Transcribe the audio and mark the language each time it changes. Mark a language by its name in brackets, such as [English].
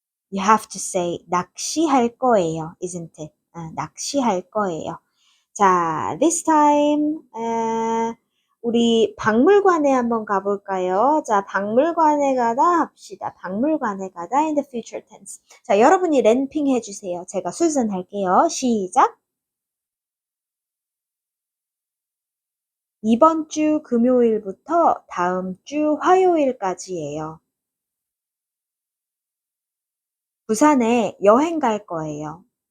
[English] You have to say [Korean] 낚시할 거예요, [English] isn't it? [Korean] 낚시할 거예요. 자, [English] this time [Korean] 우리 박물관에 한번 가볼까요? 자, 박물관에 가다 합시다. [English] 박물관에 가다 in the future tense. [Korean] 자, 여러분이 랜핑 해주세요. 제가 수준 할게요. 시작. 이번 주 금요일부터 다음 주 화요일까지예요. 부산에 여행 갈 거예요.